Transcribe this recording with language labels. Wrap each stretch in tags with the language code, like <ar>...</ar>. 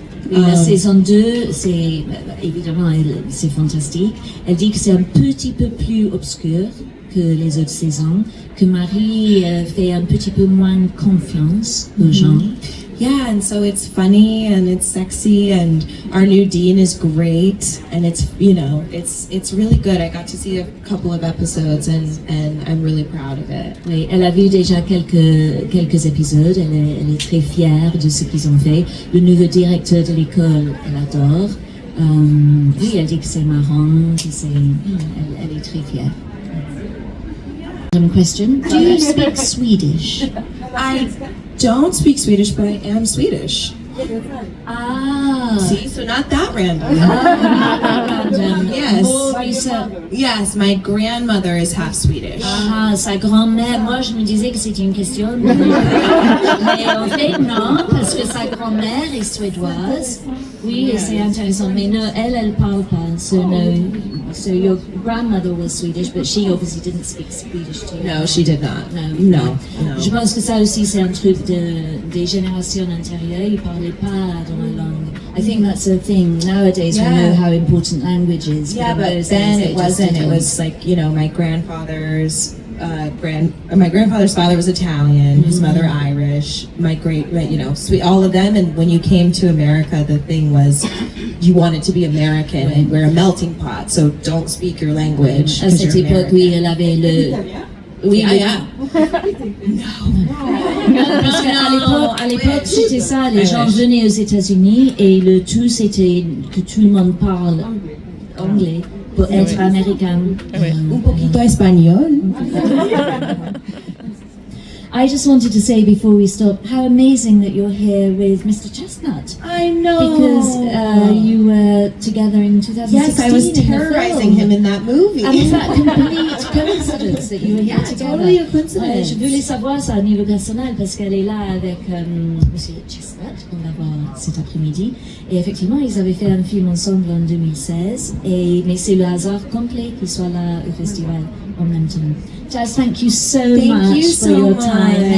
<fr>La saison 2, c'est évidemment c'est fantastique. Elle dit que c'est un petit peu plus obscur que les autres saisons, que Marie fait un petit peu moins confiance aux gens.</fr> <en>Yeah, and so it's funny and it's sexy, and our new dean is great, and it's it's really good. I got to see a couple of episodes and I'm really proud of it.</en> <fr>Oui, elle a vu déjà quelques épisodes, elle est très fière de ce qu'ils ont fait. Le nouveau directeur de l'école, elle adore. Oui, elle dit que c'est marrant, elle est très fière.</fr> <en>Question. Do you speak Swedish? I don't speak Swedish, but I am Swedish. Ah. See, so not that random. Yes. More research. Yes, my grandmother is half Swedish.</en> <fr>Ah, sa grand-mère. Moi, je me disais que c'était une question. Mais en fait, non, parce que sa grand-mère est suédoise. Oui, et c'est intéressant. Mais non, elle parle pas.</fr> <en>So no. So your grandmother was Swedish, but she obviously didn't speak Swedish too. No, she did not. No.</en> <fr>Je pense que ça aussi, c'est un truc des générations antérieures. Ils parlaient pas dans la langue.</fr> <en>I think that's the thing. Nowadays, we know how important language is. Yeah, but then it wasn't. It was like, my grandfather's my grandfather's father was Italian, his mother Irish, my all of them. And when you came to America, the thing was you wanted to be American, and we're a melting pot, so don't speak your language.</en> <fr>À cette époque, oui, elle avait le... Oui, parce qu'à l'époque, c'était ça, les gens venaient aux États-Unis et le tout c'était que tout le monde parle anglais pour être américain.</fr> <es>Un poquito espagnol.</es> <en>I just wanted to say before we stop, how amazing that you're here with Mr. Chestnut. I know. Because you were together in 2016. Yes, I was terrorizing him in that movie. And it's that complete coincidence that you were here together. Totally a coincidence.</en> <fr>Je voulais savoir ça au niveau personnel parce qu'elle est là avec Monsieur Chestnut, qu'on va voir cet après-midi. Et effectivement, ils avaient fait un film ensemble en 2016. Mais c'est le hasard complet qu'ils soient là au festival en même temps.</fr> <en>Jazz, thank you so much for your time.</en>